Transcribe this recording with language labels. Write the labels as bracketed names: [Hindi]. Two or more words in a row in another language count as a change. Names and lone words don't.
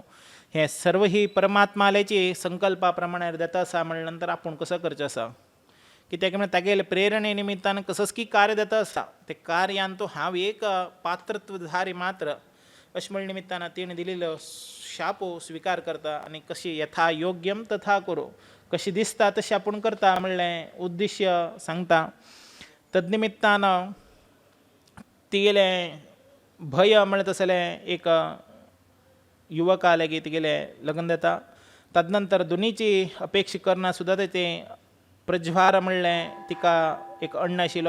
[Konkani] हे सर्व ही परमात्माल्याची संकल्पा प्रमाणे देता आसा म्हणल्या नंतर आपूण कसं करचें आसा कित्याक म्हळ्यार तागेले प्रेरणे निमित्तान कसंच की कार्य देता आसा. ते कार्यान तो हांव एक पात्रत्वधारी मात्र अशें म्हणल्या निमित्तान तिणें दिलेलो शापो स्वीकार करता आनी कशी यथा योग्यम तथा करो कशी दिसता तशी आपूण करता म्हणलें उद्देश्य सांगता. तदनिमित्तान तिगेले भय म्हणलें तसलें एक युवका लेगीत तिगेले लग्न देता. तदनंतर दोनीची अपेक्षा करना सुद्दां तें प्रज्वार म्हणलें तिका एक अण्ण आशिल्लो.